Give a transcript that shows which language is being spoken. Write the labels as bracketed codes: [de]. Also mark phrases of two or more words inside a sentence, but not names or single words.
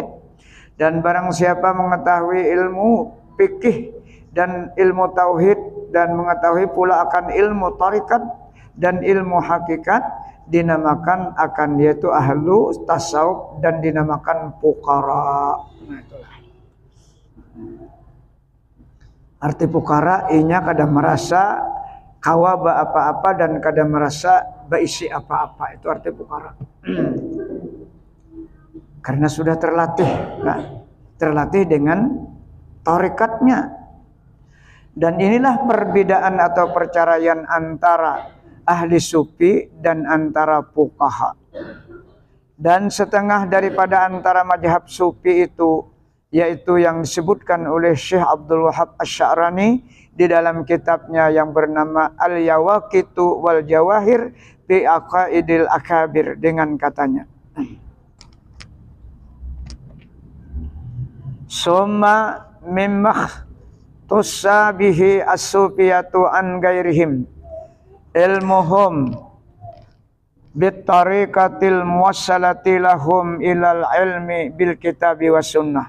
[id] Dan barang siapa mengetahui ilmu fikih dan ilmu tauhid dan mengetahui pula akan ilmu tarikat dan ilmu hakikat, dinamakan akan dia itu [ar] أهل التصوف [id] dan dinamakan fuqara. Nah, itulah. [bjn] Arti fuqara inya kada merasa kawaba apa-apa dan kada merasa baisi apa-apa, itu arti fuqara. [id] Karena sudah terlatih, nah, terlatih dengan tarikatnya. Dan inilah perbedaan atau perceraian antara ahli sufi dan antara fuqaha. Dan setengah daripada antara mazhab sufi itu, yaitu yang disebutkan oleh Syekh Abdul Wahab Asy-Sya'rani di dalam kitabnya yang bernama Al-Yawaqitu wal Jawahir fi Aqaidil Akabir, dengan katanya, [ar] ثم مما تسابه الصوفية عن غيرهم علمهم بالطريقة الموصلة لهم إلى العلم بالكتاب والسنة.